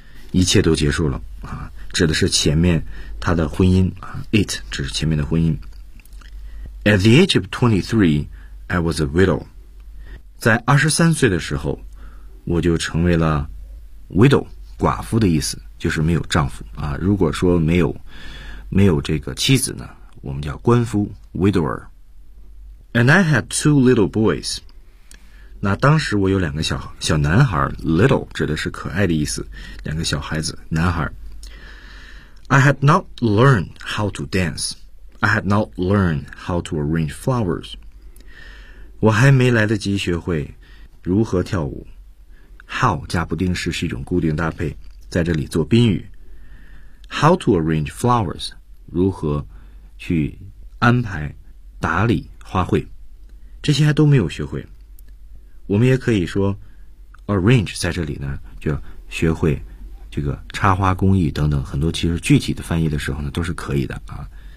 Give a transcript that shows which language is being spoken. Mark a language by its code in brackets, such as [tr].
[zh] 一切都结束了啊，指的是前面他的婚姻啊。 It 指前面的婚姻。 [en] At the age of 23, I was a widow. [zh] 在23岁的时候，我就成为了 widow， 寡妇的意思。就是没有丈夫啊，如果说没有这个妻子呢，我们叫官夫 widower。 [en] And I had two little boys。 [zh] 那当时我有两个小男孩 ，little 指的是可爱的意思，两个小孩子，男孩。 [en] I had not learned how to dance. I had not learned how to arrange flowers. [zh] 我还没来得及学会如何跳舞。 How 加不定式是一种固定搭配。在这里做宾语 [en] How to arrange flowers [zh] 如何去安排打理花卉这些还都没有学会我们也可以说 arrange 在这里呢就学会这个插花工艺等等很多其实具体的翻译的时候呢都是可以的啊。